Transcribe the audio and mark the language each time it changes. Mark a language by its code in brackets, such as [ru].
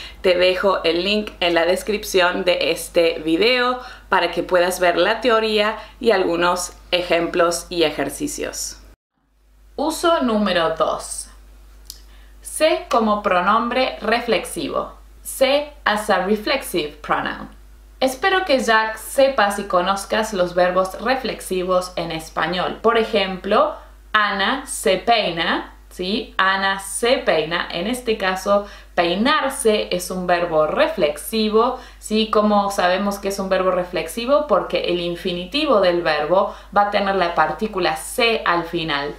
[es] Te dejo el link en la descripción de este video para que puedas ver la teoría y algunos ejemplos y ejercicios. Uso número 2. Se como pronombre reflexivo. [en] Se as a reflexive pronoun. [es] Espero que ya sepas y conozcas los verbos reflexivos en español. Por ejemplo, Ana se peina, ¿sí? Ana se peina. En este caso, peinarse es un verbo reflexivo, ¿sí? ¿Cómo sabemos que es un verbo reflexivo? Porque el infinitivo del verbo va a tener la partícula se al final.